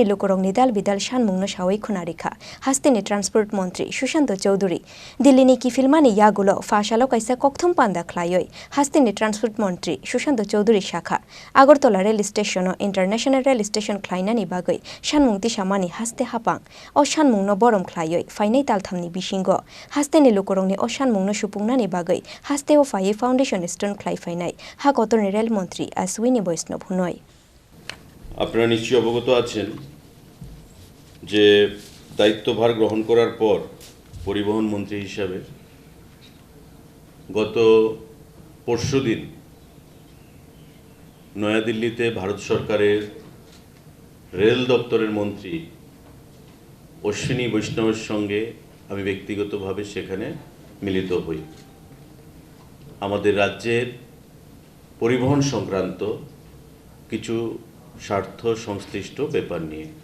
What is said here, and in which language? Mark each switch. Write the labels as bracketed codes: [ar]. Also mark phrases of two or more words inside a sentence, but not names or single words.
[trp] lukurongni dal bidal sanmung no sawai khunarikha hasteni [en] Transport Mantri [trp] Sushant Chaudhary Delhi ni kifilmani yagulo fashalo kaisa kokthum panda khlaioi hasteni [en] Transport Mantri [trp] Sushant Chaudhary shakha Agartalao [en] Rail Station [trp] o [en] International Rail Station [trp] Khlaina ni bagoi sanmung mani haste hapang o sanmung no borom khlaioi Kaiphainai talthamni bisingo hasteni lukurongni o sanmung no supungnani bagoi haste o Phaiye [en] Foundation Stone [trp] Kaiphainai Hakotorni [en] Rail Mantri [trp] Chini Vaishnava hunoi [bn] আপনারা নিশ্চয়ই অবগত আছেন যে দায়িত্বভার গ্রহণ করার পর পরিবহন মন্ত্রী হিসাবে গত পরশুদিন নয়াদিল্লিতে ভারত সরকারের রেল দপ্তরের মন্ত্রী অশ্বিনী বৈষ্ণবের সঙ্গে আমি ব্যক্তিগতভাবে সেখানে মিলিত হই আমাদের রাজ্যের পরিবহন সংক্রান্ত কিছু স্বার্থ সংশ্লিষ্ট ব্যাপার নিয়ে